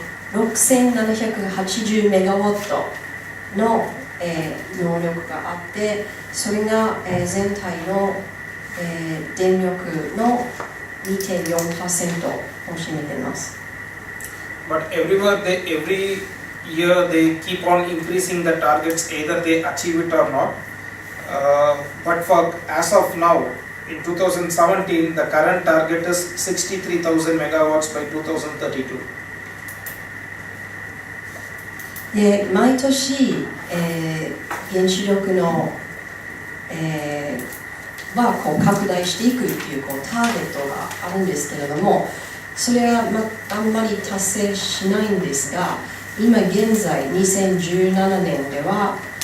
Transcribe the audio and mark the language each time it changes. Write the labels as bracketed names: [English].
[Japanese] 6780メガワットの、能力があって、それが、全体の、電力の 2.4% を占めています。 [English] But every year they keep on increasing the targets, either they achieve it or not. But for as of now, in 2017, the current target is 63,000 megawatts by 2032. [Japanese] で毎年、原子力の、はこう拡大していくっていう、こうターゲットがあるんですけれども、それは、あんまり達成しないんですが、今現在2017年では、